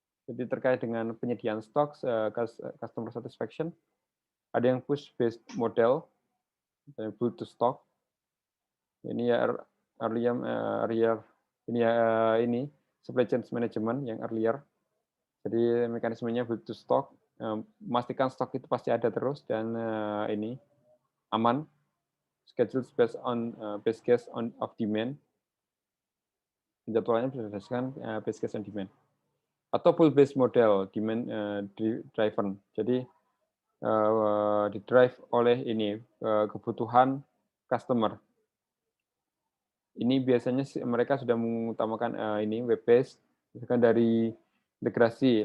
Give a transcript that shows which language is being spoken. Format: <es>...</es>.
<id>Jadi terkait dengan penyediaan stok, customer satisfaction, ada yang push based model, build to stock. Ini ya earlier ini ya ini supply chain management yang earlier. Jadi mekanismenya build to stock, memastikan stok itu pasti ada terus dan ini aman.</id> <en>Schedule based case of demand.</en> <id>Penjadwalannya berdasarkan</id> <en>based case on demand.</en> <id>Atau</id> <en>pull based model, demand driven.</en> <id>Jadi didrive oleh ini kebutuhan customer. Ini biasanya mereka sudah mengutamakan ini web based, misalkan dari integrasi.</id>